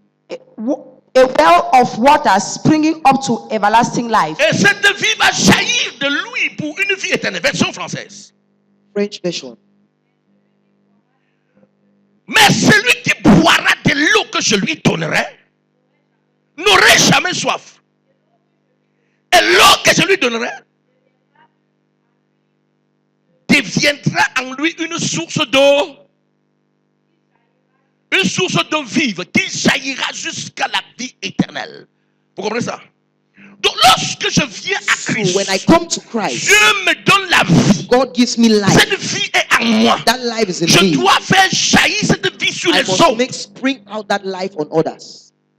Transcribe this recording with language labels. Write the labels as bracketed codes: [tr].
[en] a well of water springing up to everlasting life. [fr] Et cette vie va jaillir de lui pour une vie éternelle. Version française. [en] French version. [fr] Mais celui qui boira de l'eau que je lui donnerai n'aurait jamais soif. Et l'eau que je lui donnerai deviendra en lui une source d'eau. Une source d'eau vive qui jaillira jusqu'à la vie éternelle. Vous comprenez ça? Donc lorsque je viens à [en] So [fr] Christ, [en] when I come to Christ, [fr] Dieu me donne la vie. [en] God gives me life. [fr] Cette vie est en moi. [en] That life is in [fr] Je [en] me. [fr] dois faire jaillir cette vie sur [en] I [fr] les [en] must [fr] autres. [en] make spring out that life on others.